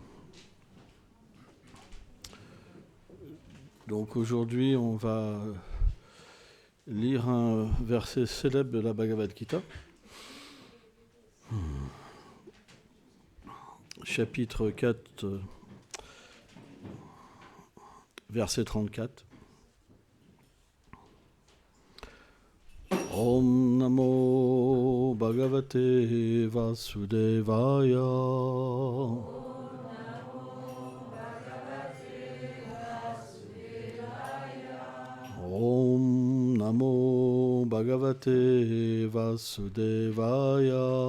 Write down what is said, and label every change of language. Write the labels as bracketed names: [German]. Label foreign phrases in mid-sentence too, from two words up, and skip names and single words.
[French] Donc aujourd'hui, on va lire un verset célèbre de la Bhagavad Gita, chapitre 4, verset 34. [Sanskrit] Om Namo Bhagavate Vasudevaya. Om Namo Bhagavate Vasudevaya.